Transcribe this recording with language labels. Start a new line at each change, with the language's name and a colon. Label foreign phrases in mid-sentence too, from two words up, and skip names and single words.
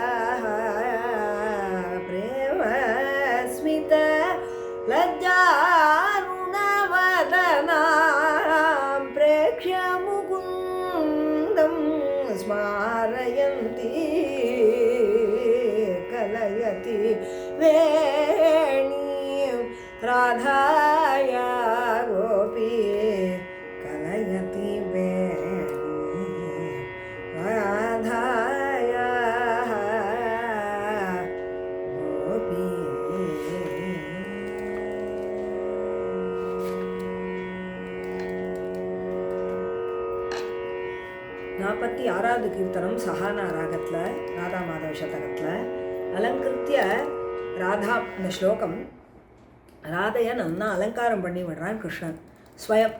Sanskrit: प्रेमस्मित लज्जारुणवदनां प्रेक्ष्य मुकुन्दं स्मारयन्ति कलयति वेणीं राधाया गोपी कलयति वेणीं राधाया गोपी
Tamil: நாற்பத்தி ஆறாவது கீர்த்தனம் சஹானா ராகத்தில் ராதா மாதவ சதகத்தில் அலங்கிருத்திய ராதா இந்த ஸ்லோகம் ராதையை நன்னா அலங்காரம் பண்ணி விடுறான் கிருஷ்ணன் ஸ்வயம்